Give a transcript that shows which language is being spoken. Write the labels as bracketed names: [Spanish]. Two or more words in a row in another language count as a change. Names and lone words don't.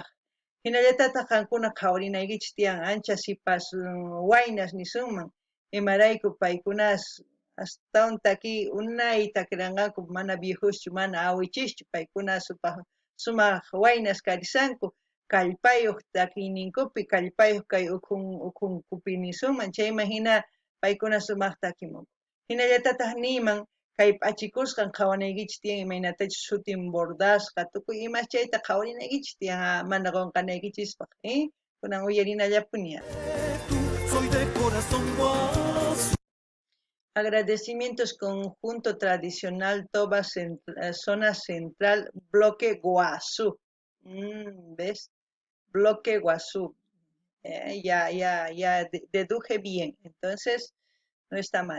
[Quechua] Hinallatataq qankuna qhawarinaykichis tiyan ancha sipas waynas nisunman, imarayku paykunas astawan takiy unay takiranqaku mana viejuschu, mana awichischu, paykuna sumaq waynas karisanku, kallpayuq takiyninkupi, kallpayuq kay ukhunkupi nisunman, chayman hina paykuna sumaq takimunku. Hinallatataq niyman kay p'achikusqan qhawanaykichis tiyan imaynatachus shutin bordasqa, tukuy imash chayta qhawarinaykichis tiyan mana qunqanaykichispaq, kunan uyarinallapuniya. [Spanish] Soy de corazón guazú. Agradecimientos Conjunto Tradicional Toba Zona Central, Bloque Guazú. ¿Ves? Bloque Guazú. Ya deduje bien. Entonces, no está mal.